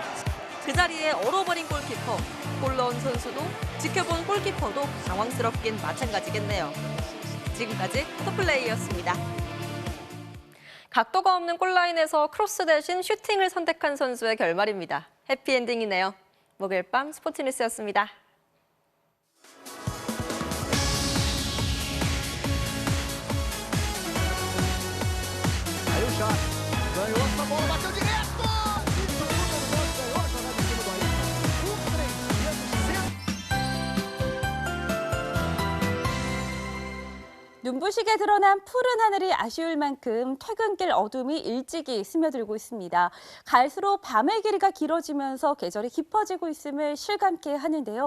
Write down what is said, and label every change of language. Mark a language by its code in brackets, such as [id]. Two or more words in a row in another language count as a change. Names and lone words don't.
[ko] 그 자리에 얼어버린 골키퍼. 골 넣은 선수도 지켜본 골키퍼도 당황스럽긴 마찬가지겠네요. 지금까지 토플레이였습니다. 각도가 없는 골라인에서 크로스 대신 슈팅을 선택한 선수의 결말입니다. 해피엔딩이네요. 목요일 밤 스포츠뉴스였습니다. [pt] Ganhou essa bola, bateu direto! E todo mundo ganhou a jogada em cima do [ko] 눈부시게 드러난 푸른 하늘이 아쉬울 만큼 퇴근길 어둠이 일찍이 스며들고 있습니다. 갈수록 밤의 길이가 길어지면서 계절이 깊어지고 있음을 실감케 하는데요.